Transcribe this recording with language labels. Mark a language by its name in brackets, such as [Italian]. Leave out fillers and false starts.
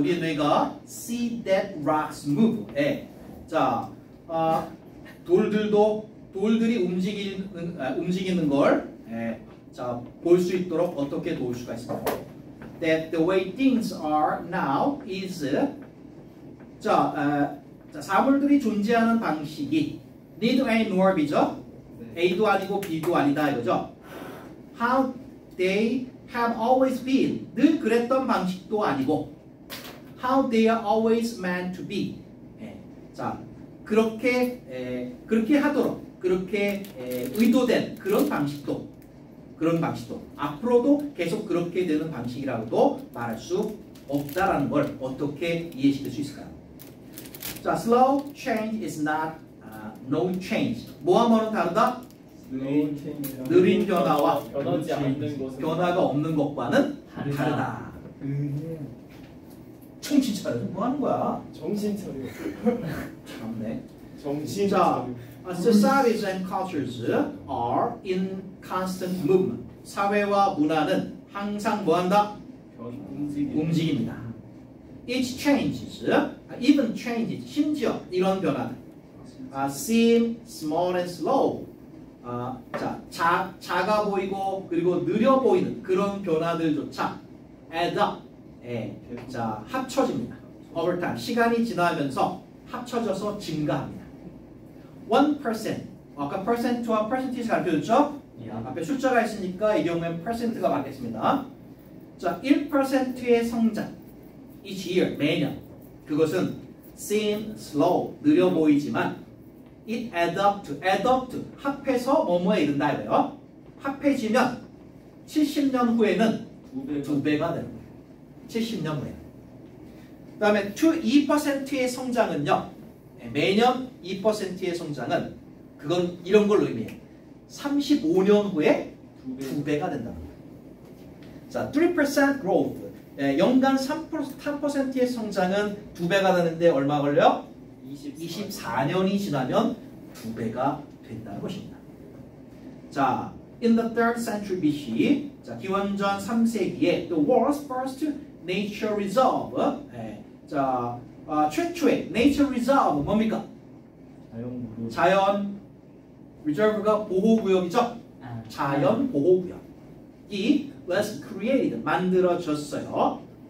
[Korean] 우리의 뇌가 [English] see that rocks move. [Korean] 자, 돌들이 움직이는 걸 자, 볼 수 있도록 어떻게 도울 수가 있을까요? [English] That the way things are now is [Korean] 자, 사물들이 존재하는 방식이 [English] neither A nor B죠? [Korean] A도 아니고 B도 아니다 이거죠? [English] How they have always been [Korean] 늘 그랬던 방식도 아니고 [English] how they are always meant to be [Korean] 자, 그렇게 하도록 그렇게 의도된 그런 방식도 앞으로도 계속 그렇게 되는 방식이라고도 말할 수 없다라는 걸 어떻게 이해시킬 수 있을까요? [English] 자, slow change is not no change. [Korean] 뭐와 뭐는 다르다? 느린 변화와 변하지 않는 것은 변화가 없는 것과는 다르다. 정신 차려. 뭐 하는 거야? 정신 차려. 참네. 정신 자, 차려. [English] societies and cultures are in constant movement. [Korean] 사회와 문화는 항상 뭐한다? 움직입니다. [English] Each changes, even changes, [Korean] 심지어 이런 변화는 [English] seem small and slow. [Korean] 자, 작아 보이고 그리고 느려 보이는 그런 변화들조차 [English] add up. [Korean] 자, 합쳐집니다. [English] over time, [Korean] 시간이 지나면서 합쳐져서 증가합니다. 1%, 아까 percent와 percentage 가르쳐줬죠? 앞에 숫자가 있으니까 이 경우엔 percent가 맞겠습니다. 자, 1%의 성장, [English] each year, [Korean] 매년. 그것은 [English] seem slow, [Korean] 느려 보이지만 [English] it add up to, [Korean] 합해서 뭐뭐에 이른다 이거예요. 합해지면 70년 후에는 2배가 되는 거예요. 70년 후에. 그 다음에 2%의 성장은요. 매년 2%의 성장은 그건 이런 걸로 의미해요. 35년 후에 2배가 된다는 거예요. [English] 자, 3% growth. [Korean] 연간 3%의 성장은 2배가 되는데 얼마 걸려요? 24년이 지나면 2배가 된다는 것입니다. [English] 자, in the 3rd century BC, 자, [Korean] 기원전 3세기에 [English] the world's first nature reserve, 자, [Korean] 최초의 [English] nature reserve [Korean] 뭡니까? 자연 reserve가 보호구역이죠. 자연 보호구역이 [English] was created, [Korean] 만들어졌어요.